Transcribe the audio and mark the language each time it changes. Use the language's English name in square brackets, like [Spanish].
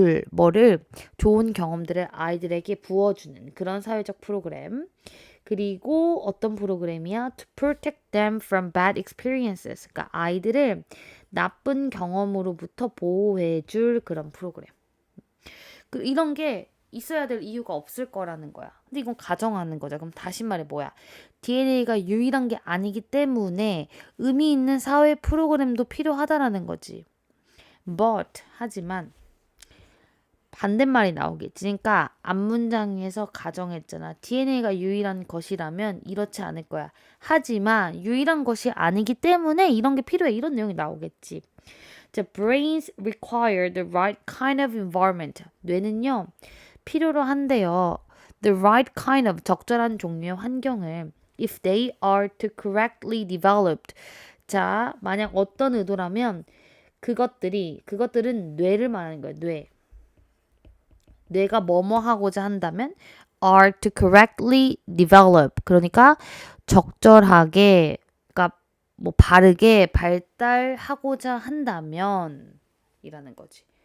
[Korean] 뭐를 좋은 경험들을 아이들에게 부어주는 그런 사회적 프로그램. 그리고 어떤 프로그램이야? [English] To protect them from bad experiences. [Korean] 그러니까 아이들을 나쁜 경험으로부터 보호해줄 그런 프로그램. 이런 게 있어야 될 이유가 없을 거라는 거야. 근데 이건 가정하는 거죠. 그럼 다시 말해 뭐야? DNA가 유일한 게 아니기 때문에 의미 있는 사회 프로그램도 필요하다라는 거지. But 하지만 반대말이 나오겠지. 그러니까 앞문장에서 가정했잖아. DNA가 유일한 것이라면 이렇지 않을 거야. 하지만 유일한 것이 아니기 때문에 이런 게 필요해. 이런 내용이 나오겠지. [English] The brains require the right kind of environment. [Korean] 뇌는요, 필요로 한대요. [English] The right kind of [Korean] 적절한 종류의 환경을 [English] if they are to correctly developed. [Korean] 자, 만약 어떤 의도라면 그것들은 뇌를 말하는 거예요. 뇌가 뭐뭐 하고자 한다면 [English] are to correctly develop. [Korean] 그러니까 적절하게, 그러니까 뭐 바르게 발달하고자 한다면 이라는 거지.